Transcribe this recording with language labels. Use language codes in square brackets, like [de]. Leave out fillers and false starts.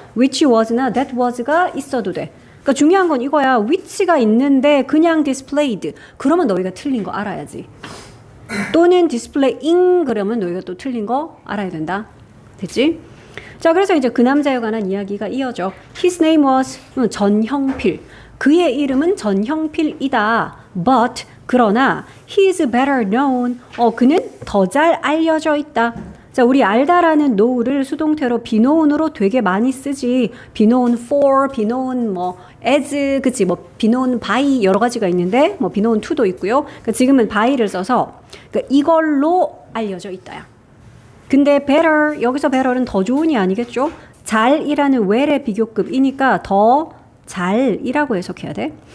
[en] which was [ko] 나 [en] that was [ko] 가 있어도 돼. 그러니까 중요한 건 이거야. which가 있는데 그냥 displayed. 그러면 너희가 틀린 거 알아야지. 또는 displaying 그러면 너희가 또 틀린 거 알아야 된다. 됐지? 자, 그래서 이제 그 남자에 관한 이야기가 이어져. [en] His name was 전형필. [ko] 그의 이름은 전형필이다. [en] But [ko] 그러나 [en] he is better known. [ko] 그는 더 잘 알려져 있다. 자, 우리 알다라는 know를 수동태로 [en] be known [ko] 으로 되게 많이 쓰지. [en] be known for, be known 뭐 as, [ko] 그치? 뭐 [en] be known by [ko] 여러 가지가 있는데 뭐 [en] be known to [ko] 도 있고요. 그러니까 지금은 by를 써서 그러니까 이걸로 알려져 있다야. 근데 better 여기서 better는 더 좋은이 아니겠죠? 잘이라는 well의 비교급이니까 더 잘이라고 해석해야 돼.